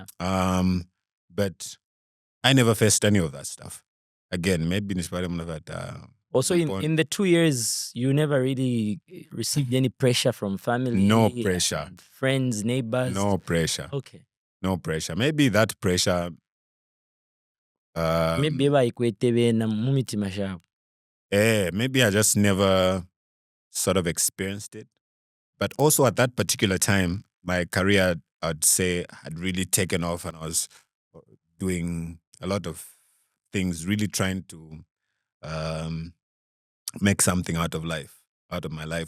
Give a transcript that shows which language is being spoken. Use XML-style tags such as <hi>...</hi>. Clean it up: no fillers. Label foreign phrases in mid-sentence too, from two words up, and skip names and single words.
<en>But I never faced any of that stuff. Again, maybe Also, in the 2 years, you never really received any pressure from family. No pressure. Friends, neighbors. No pressure. Okay. No pressure. Maybe that pressure.</en> <bem>Maybe bayikwetebe na mumitima shabo.</bem> <en>Maybe I just never sort of experienced it. But also at that particular time, my career, I'd say, had really taken off, and I was doing a lot of things, really trying to make something out of my life.</en>